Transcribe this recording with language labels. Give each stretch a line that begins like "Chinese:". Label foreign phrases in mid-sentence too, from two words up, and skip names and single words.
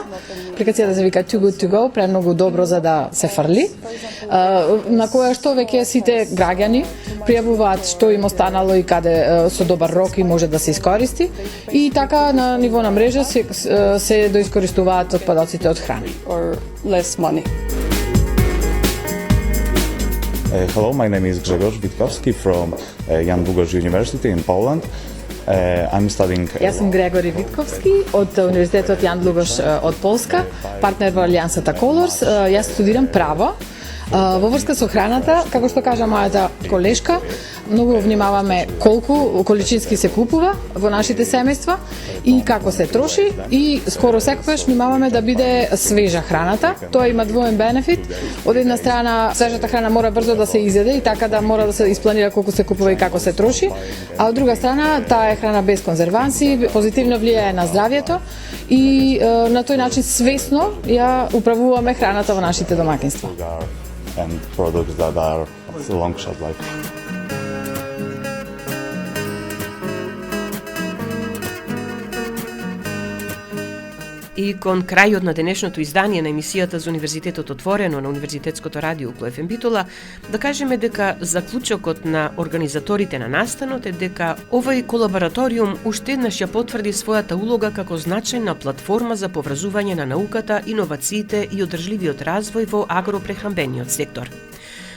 Macedonian: Апликација да се вика Too Good To Go, премногу добро за да се фрли, на која што веќе сите граѓани пријавуваат што им останало и каде со добар рок и може да се искористи. И така на ниво на мрежа се доискористуваат отпадоците од храна.
English: or less money. Hello, my name is Grzegorz Witkowski from Jan Długosz University in Poland. I'm studying...
Macedonian: Јас сум Грегори Витковски од Универзитетот Јан Длугош од Полска, партнер во Алијансата Колорс. Јас студирам право. Во врска со храната, како што кажа мојата колешка, многу внимаваме колку количински се купува во нашите семејства и како се троши, и скоро секогаш внимаваме да биде свежа храната. Тоа има двоен бенефит. Од една страна, свежата храна мора брзо да се изеде и така да мора да се испланира колку се купува и како се троши, а од друга страна, таа е храна без конзерванси, позитивно влијае на здравјето и на тој начин свесно ја управуваме храната во нашите домаќинства.
English: And products that are long shelf life.
Macedonian: И кон крајот на денешното издание на емисијата за Универзитетот отворено на Универзитетското радио УКЛО ФМ Битола, да кажеме дека заклучокот на организаторите на настанот е дека овој колабораториум уште еднаш ја потврди својата улога како значајна платформа за поврзување на науката, иновациите и одржливиот развој во агропрехранбениот сектор.